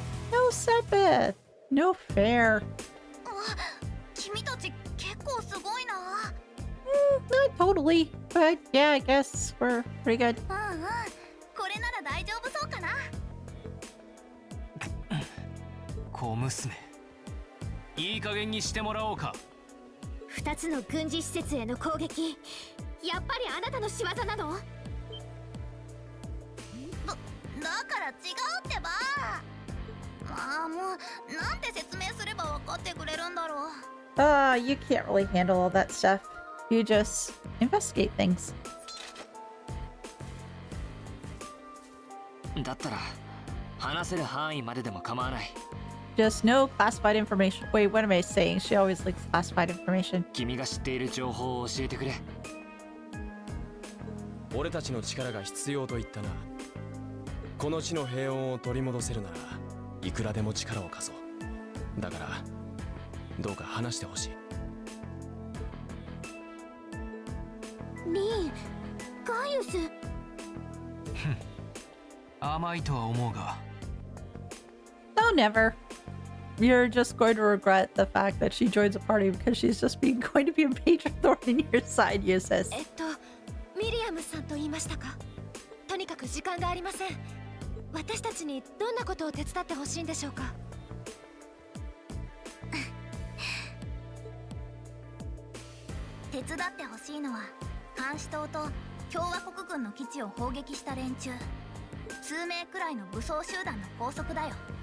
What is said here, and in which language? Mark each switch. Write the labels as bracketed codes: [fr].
[en] No, Sepith! No fair. [ja] 君たち結構すごいな。 [en] Not totally, but yeah, I guess we're pretty good. [ja] うんうん。これなら大丈夫そうかな。小娘。いい加減にしてもらおうか。 2つの軍事施設への攻撃、やっぱりあなたの仕業なの？だから違うってば。まあもうなんて説明すれば分かってくれるんだろう。 [en] You can't really handle all that stuff. You just investigate things. [ja] だったら話せる範囲まででも構わない。 [en] Just no classified information. Wait, what am I saying? She always likes classified information. [ja] 君が知っている情報を教えてくれ。俺たちの力が必要と言ったな。この地の平穏を取り戻せるならいくらでも力を貸そう。だからどうか話してほしい。リン、ガイウス。甘いとは思うが。 [en] No, never. You're just going to regret the fact that she joins a party because she's just going to be a major thorn in your side, Yusis. [ja] ミリアムさんと言いましたか。とにかく時間がありません。私たちにどんなことを手伝ってほしいんでしょうか。手伝ってほしいのは監視塔と共和国軍の基地を砲撃した連中、数名くらいの武装集団の拘束だよ。